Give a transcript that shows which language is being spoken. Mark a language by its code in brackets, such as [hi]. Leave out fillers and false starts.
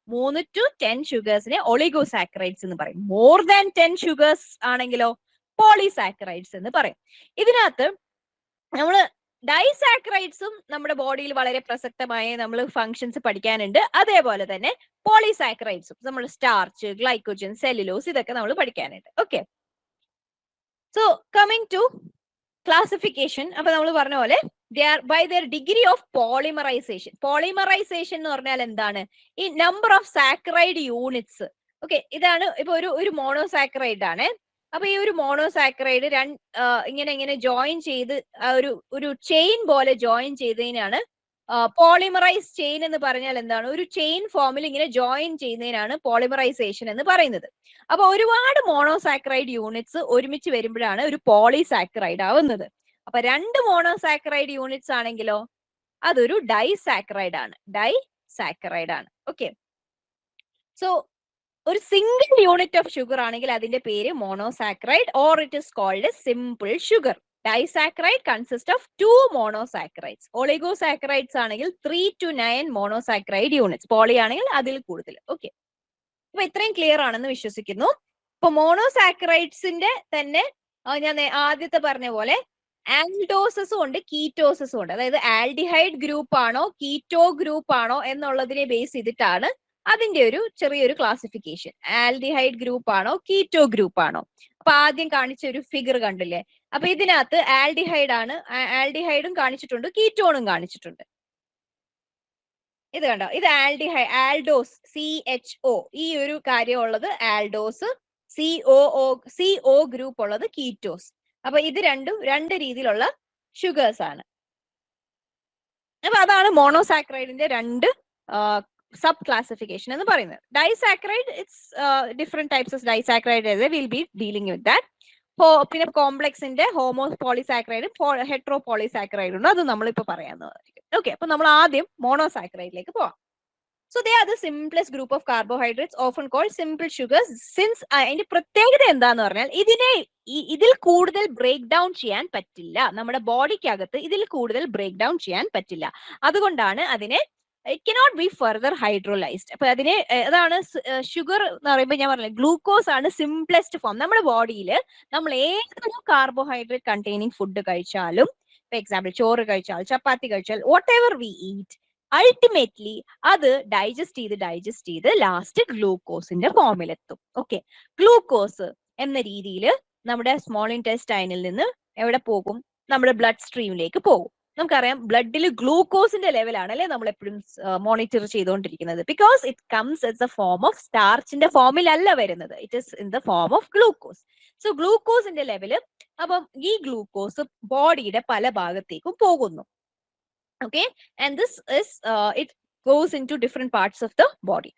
[ml] 3 to 10 ഷുഗേഴ്സിനെ ഒളിഗോസാക്രൈഡ്സ് എന്ന് പറയും. More than 10 sugars ആണെങ്കിലോ പോളിസാക്രൈഡ്സ് എന്ന് പറയും. ഇതിനകത്ത് നമ്മള് ഡൈസാക്രൈഡ്സും നമ്മുടെ ബോഡിയിൽ വളരെ പ്രസക്തമായ നമ്മൾ ഫങ്ഷൻസ് പഠിക്കാനുണ്ട്. അതേപോലെ തന്നെ പോളിസാക്രൈഡ്സും നമ്മൾ സ്റ്റാർച്ച്, ഗ്ലൈക്കോജൻ, സെല്ലുലോസ് ഇതൊക്കെ നമ്മൾ പഠിക്കാനുണ്ട്. [en] Okay, so coming to classification. [ml] അപ്പൊ നമ്മൾ പറഞ്ഞ പോലെ [en] they are by their degree of polymerization. [ml] Polymerisation എന്ന് പറഞ്ഞാൽ എന്താണ്? ഈ number of saccharide units. Okay, ഇതാണ് ഇപ്പൊ ഒരു മോണോസാക്രൈഡ് ആണ്. അപ്പൊ ഈ ഒരു മോണോസാക്രൈഡ് ഇങ്ങനെ ജോയിൻ ചെയ്ത് ഒരു ചെയിൻ പോലെ ജോയിൻ ചെയ്തതിനാണ് പോളിമറൈസ് ചെയിൻ എന്ന് പറഞ്ഞാൽ എന്താണ്? ഒരു ചെയിൻ ഫോമിൽ ഇങ്ങനെ ജോയിൻ ചെയ്യുന്നതിനാണ് പോളിമറൈസേഷൻ എന്ന് പറയുന്നത്. അപ്പൊ ഒരുപാട് മോണോസാക്രൈഡ് യൂണിറ്റ്സ് ഒരുമിച്ച് വരുമ്പോഴാണ് ഒരു പോളിസാക്രൈഡ് ആവുന്നത്. അപ്പൊ 2 മോണോസാക്രൈഡ് യൂണിറ്റ്സ് ആണെങ്കിലോ അതൊരു ഡൈസാക്രൈഡ് ആണ്. ഡൈസാക്രൈഡ് ആണ്. ഓക്കെ, സോ ഒരു സിംഗിൾ യൂണിറ്റ് ഓഫ് ഷുഗർ ആണെങ്കിൽ അതിന്റെ പേര് monosaccharide [en] Or it is called simple sugar. Disaccharide consists of 2 monosaccharides. Oligosaccharides ആണെങ്കിൽ 3 to 9 monosaccharide units. [ml] പോളി ആണെങ്കിൽ അതിൽ കൂടുതൽ. ഓക്കെ, അപ്പൊ ഇത്രയും ക്ലിയർ ആണെന്ന് വിശ്വസിക്കുന്നു. ഇപ്പൊ മോണോസാക്രൈഡ്സിന്റെ തന്നെ ഞാൻ ആദ്യത്തെ പറഞ്ഞ പോലെ ആൽഡോസസും ഉണ്ട്, കീറ്റോസസും ഉണ്ട്. അതായത് ആൽഡിഹൈഡ് ഗ്രൂപ്പ് ആണോ കീറ്റോ ഗ്രൂപ്പ് ആണോ എന്നുള്ളതിനെ ബേസ് ചെയ്തിട്ടാണ് അതിന്റെ ഒരു ചെറിയൊരു ക്ലാസിഫിക്കേഷൻ. ആൽഡിഹൈഡ് ഗ്രൂപ്പ് ആണോ കീറ്റോ ഗ്രൂപ്പ് ആണോ? അപ്പൊ ആദ്യം കാണിച്ച ഒരു ഫിഗർ കണ്ടില്ലേ? അപ്പൊ ഇതിനകത്ത് ആൽഡിഹൈഡ് ആണ്, ആൽഡിഹൈഡും കാണിച്ചിട്ടുണ്ട്, കീറ്റോണും കാണിച്ചിട്ടുണ്ട്. ഇത് കണ്ടോ, ഇത് ആൽഡോസ് CHO, ഈ ഒരു കാര്യം ഉള്ളത് ആൽഡോസ്, CO ഗ്രൂപ്പ് ഉള്ളത് കീറ്റോസ്. അപ്പൊ ഇത് രണ്ടും 2 രീതിയിലുള്ള ഷുഗേഴ്സ് ആണ്. അപ്പൊ അതാണ് മോണോസാക്രൈഡിന്റെ 2 സബ് ക്ലാസിഫിക്കേഷൻ എന്ന് പറയുന്നത്. [en] Disaccharide, its different types of disaccharide will be dealing with that. [ml] പിന്നെ കോംപ്ലക്സിന്റെ ഹോമോ പോളിസാക്രൈഡും ഹെട്രോ പോളിസാക്രൈഡും ഉണ്ട്, അത് നമ്മളിപ്പോ പറയാവുന്നതായിരിക്കും. ഓക്കെ, അപ്പൊ നമ്മൾ ആദ്യം മോണോസാക്രൈഡിലേക്ക് പോവാം. [en] So they are the simplest group of carbohydrates, often called simple sugars. [ml] Since അതിന്റെ പ്രത്യേകത എന്താന്ന് പറഞ്ഞാൽ ഇതിൽ കൂടുതൽ ബ്രേക്ക് ഡൗൺ ചെയ്യാൻ പറ്റില്ല. നമ്മുടെ ബോഡിക്കകത്ത് ഇതിൽ കൂടുതൽ ബ്രേക്ക് ഡൗൺ ചെയ്യാൻ പറ്റില്ല. അതുകൊണ്ടാണ് അതിനെ [en] It cannot be further hydrolysed. [ml] അപ്പൊ അതിനെ അതാണ് ഷുഗർ എന്ന് പറയുമ്പോൾ ഞാൻ പറഞ്ഞില്ല, ഗ്ലൂക്കോസ് ആണ് സിംപ്ലസ്റ്റ് ഫോം. നമ്മുടെ ബോഡിയിൽ നമ്മൾ ഏതൊരു കാർബോഹൈഡ്രേറ്റ് കണ്ടെയ്നിങ് ഫുഡ് കഴിച്ചാലും, ഫോർ എക്സാമ്പിൾ ചോറ് കഴിച്ചാൽ, ചപ്പാത്തി കഴിച്ചാൽ, [en] whatever we eat, [ml] ultimately അത് ഡൈജസ്റ്റ് ചെയ്ത് ലാസ്റ്റ് ഗ്ലൂക്കോസിന്റെ ഫോമിലെത്തും. ഓക്കെ, ഗ്ലൂക്കോസ് എന്ന രീതിയിൽ നമ്മുടെ സ്മോൾ ഇൻറ്റെസ്റ്റൈനിൽ നിന്ന് എവിടെ പോകും? നമ്മുടെ ബ്ലഡ് സ്ട്രീമിലേക്ക് പോകും. നമുക്കറിയാം ബ്ലഡിൽ ഗ്ലൂക്കോസിന്റെ ലെവലാണ് അല്ലെ നമ്മൾ എപ്പോഴും മോണിറ്റർ ചെയ്തുകൊണ്ടിരിക്കുന്നത്. [en] because it comes in the form of [ml] സ്റ്റാർച്ചിന്റെ ഫോമിലല്ല വരുന്നത്, [en] It is in the form of glucose. [ml] So ഗ്ലൂക്കോസിന്റെ level, അപ്പം ഈ ഗ്ലൂക്കോസ് ബോഡിയുടെ പല ഭാഗത്തേക്കും പോകുന്നു. [en] Okay, and this is it goes into different parts of the body.